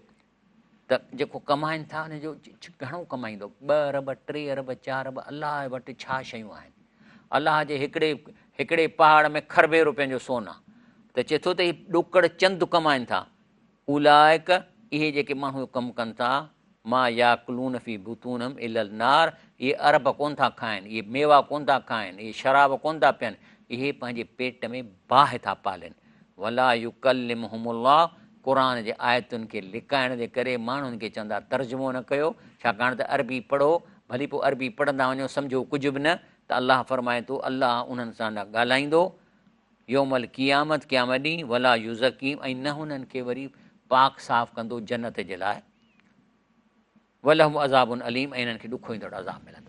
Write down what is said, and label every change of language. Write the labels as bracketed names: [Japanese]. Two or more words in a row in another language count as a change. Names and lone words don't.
[Sindhi] त जेको कमाइनि था हुनजो घणो कमाईंदो, 2 अरब 3 अरब 4 अरब, अलाह वटि छा शयूं आहिनि। अलाह जे हिकिड़े पहाड़ में खरबे रुपयनि जो सोन आहे, त चए थो त इहे ॾोकड़ चंद कमाइनि था। उलाइक, इहे जेके माण्हू कमु कनि था, [Arabic] ما يأكلون في بطونهم إلا النار, [Sindhi] इहे अरब कोन था खाइनि, इहे मेवा कोन था खाइनि, इहे शराब कोन था पीअनि, इहे पंहिंजे पेट में बाहि था पालनि। वला युकल्लिमुहुमुल्लाह, क़ुर जे आयतुनि खे लिकाइण जे करे माण्हुनि खे चवंदा तर्जुमो न कयो, छाकाणि त अरबी पढ़ो, भली पोइ अरबी पढ़ंदा वञो सम्झो कुझु बि न, त अलाह फरमाए थो अलाह उन्हनि सां न ॻाल्हाईंदो [Arabic] يوم القيامة, [Sindhi] क़यामत ॾींहुं, [Arabic] ولا يزكيهم, [Sindhi] ऐं न हुननि खे वरी पाक साफ़ कंदो जन्नत जे लाइ, [Arabic] ولهم عذاب أليم, [Sindhi] ऐं हिननि खे ॾुखो ईंदड़ अज़ाब मिलंदो।